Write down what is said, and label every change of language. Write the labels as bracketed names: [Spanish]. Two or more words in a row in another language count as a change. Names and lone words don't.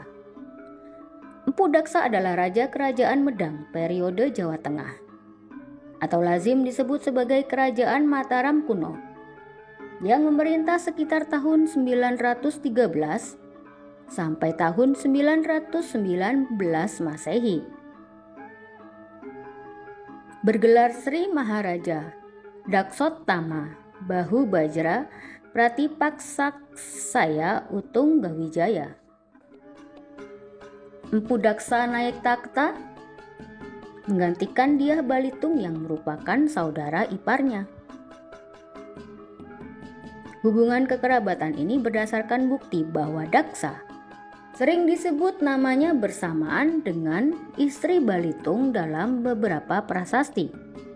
[Indonesian] Empu Daksa adalah Raja Kerajaan Medang periode Jawa Tengah atau lazim disebut sebagai Kerajaan Mataram kuno, yang memerintah sekitar tahun 913 sampai tahun 919 Masehi. Bergelar Sri Maharaja Daksottama Bahu Bajra Pratipaksaksaya Utung Gawijaya. Empu Daksa naik takhta menggantikan Dyah Balitung yang merupakan saudara iparnya. Hubungan kekerabatan ini berdasarkan bukti bahwa Daksa sering disebut namanya bersamaan dengan istri Balitung dalam beberapa prasasti.